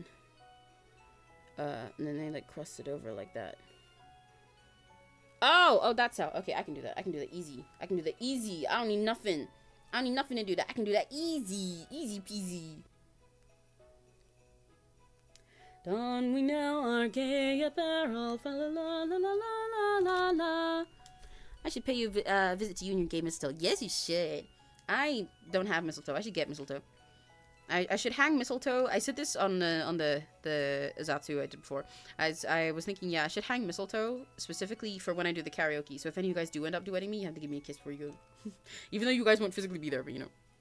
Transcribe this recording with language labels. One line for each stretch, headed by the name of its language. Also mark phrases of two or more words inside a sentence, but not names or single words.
English: And then they, like, crossed it over like that. Oh, that's how. Okay, I can do that. Easy. I don't need nothing. To do that. I can do that easy peasy. Don we now our gay apparel. Fa la la la la la la la. I should pay you a visit to you and your gay mistletoe. Yes, you should. I don't have mistletoe. I should get mistletoe. I should hang mistletoe. I said this on the Zatsu I did before. I was thinking, yeah, I should hang mistletoe specifically for when I do the karaoke. So if any of you guys do end up duetting me, you have to give me a kiss before you go. Even though you guys won't physically be there, but you know.